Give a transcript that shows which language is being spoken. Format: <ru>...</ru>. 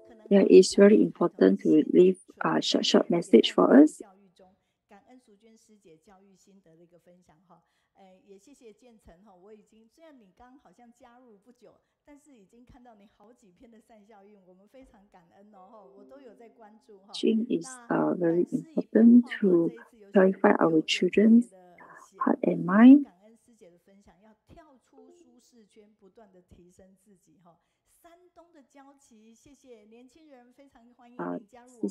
<en>Yeah, it's very important to leave a short message for us.</en> <zh>感恩淑娟师姐教育心得的一个分享哈，也谢谢建成哈，我已经虽然你刚好像加入不久，但是已经看到你好几篇的善效运，我们非常感恩哦，我都有在关注哈。</zh> <en>Teaching is very important to clarify our children's heart and mind.</en> <zh>感恩师姐的分享，要跳出舒适圈，不断的提升自己哈。山东的焦旗，谢谢年轻人，非常欢迎您加入我们</zh>